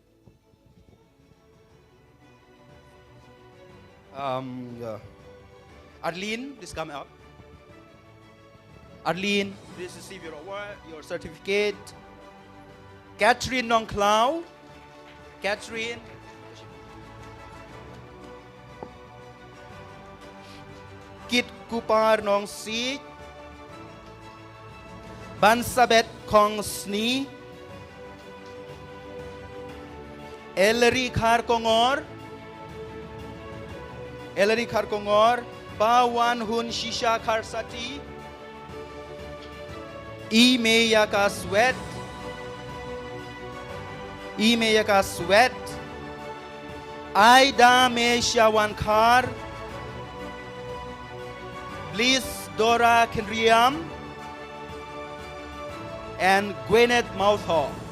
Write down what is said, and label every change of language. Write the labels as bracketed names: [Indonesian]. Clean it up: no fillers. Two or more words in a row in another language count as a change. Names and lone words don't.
[English] Arlene, please come up. Arlene, please receive your award, your certificate. Catherine Nongclau. Catherine. Kit Kupar Nong Si. Bansabet Kong Sni. Ellery Kharkongor. Ellery Kharkongor. Bawan Hun Shisha Kharsati. Imeyaka Sweat. Imeyaka Sweat. Aida Me Shawankar. Bliss Dora Kenriam. And Gwyneth Mautho.